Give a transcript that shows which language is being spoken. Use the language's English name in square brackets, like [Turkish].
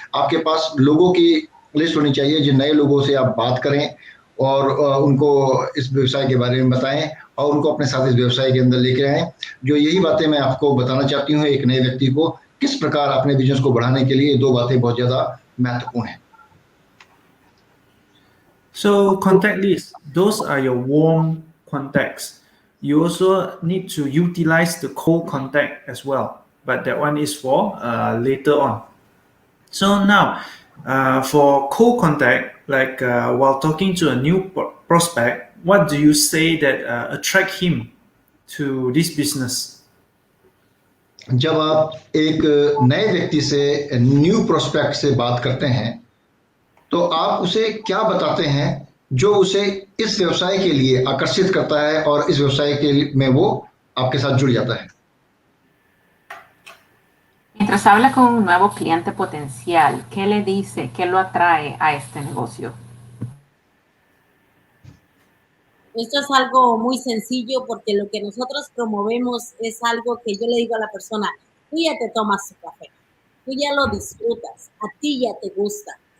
[Hindi] आपके पास लोगों की लिस्ट होनी चाहिए, जिन नए लोगों से आप बात करें और उनको इस व्यवसाय के बारे में बताएं और उनको अपने साथ इस व्यवसाय के अंदर लेके आएं। जो यही बातें मैं आपको बताना चाहती हूँ एक नए व्यक्ति को, किस प्रकार अपने बिजनेस को बढ़ाने के लिए दो बातें बहुत ज्यादा महत्वपूर्ण हैं। [English] So contact list, those are your warm contacts. You also need to utilize the cold contact as well, but that one is for later on. So now, for cold contact, like while talking to a new prospect, what do you say that attract him to this business? [Hindi] जब आप एक नए व्यक्ति से, [English] new prospect [Hindi] से बात करते हैं, तो आप उसे क्या बताते हैं जो उसे इस व्यवसाय के लिए आकर्षित करता है और इस व्यवसाय के में वो आपके साथ जुड़ जाता है। [Spanish] Mientras habla con un nuevo cliente potencial, ¿qué le dice, qué lo atrae a este negocio? Esto es algo muy sencillo, porque lo que nosotros promovemos es algo que yo le digo a la persona: tú ya te tomas tu café, tú ya lo disfrutas, a ti ya te gusta.